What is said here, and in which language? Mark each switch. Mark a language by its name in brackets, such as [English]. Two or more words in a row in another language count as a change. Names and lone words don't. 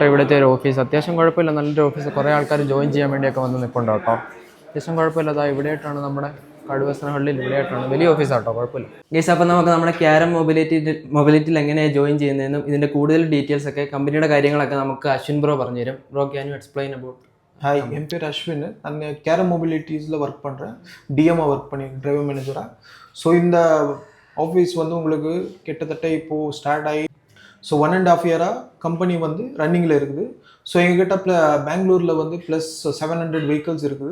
[Malayalam] ഇവിടുത്തെ ഒരു ഓഫീസ് അത്യാവശ്യം കുഴപ്പമില്ല, നല്ലൊരു ഓഫീസ്. കുറേ ആൾക്കാർ ജോയിൻ ചെയ്യാൻ വേണ്ടിയൊക്കെ വന്ന് നിൽപ്പുണ്ട് കേട്ടോ. അത്യാവശ്യം കുഴപ്പമില്ല. അതാ ഇവിടെയായിട്ടാണ് നമ്മുടെ കാടുബേസനഹള്ളിയിൽ ഇവിടെയായിട്ടാണ്. വലിയ ഓഫീസാണ് കേട്ടോ, കുഴപ്പമില്ല ഗൈസ്. അപ്പോൾ നമുക്ക് നമ്മുടെ ക്യാരം മൊബിലിറ്റിയിൽ എങ്ങനെയാണ് ജോയിൻ ചെയ്യുന്നതെന്നും ഇതിൻ്റെ കൂടുതൽ ഡീറ്റെയിൽസ് ഒക്കെ കമ്പനിയുടെ കാര്യങ്ങളൊക്കെ നമുക്ക് അശ്വിൻ ബ്രോ പറഞ്ഞു തരും. [English] bro, can you explain about? [Tamil] ஹாய், என் பேர் அஸ்வின். நான் கேரம் மொபிலிட்டிஸில் ஒர்க் பண்ணுறேன். டிஎம்மாக ஒர்க் பண்ணி [English] driver managerஆக. [Tamil] ஸோ இந்த ஆஃபீஸ் வந்து உங்களுக்கு கிட்டத்தட்ட இப்போது ஸ்டார்ட் ஆகி 1.5 இயராக கம்பெனி வந்து ரன்னிங்கில் இருக்குது. ஸோ எங்ககிட்ட பெங்களூரில் வந்து ப்ளஸ் 700 வெஹிக்கிள்ஸ் இருக்குது.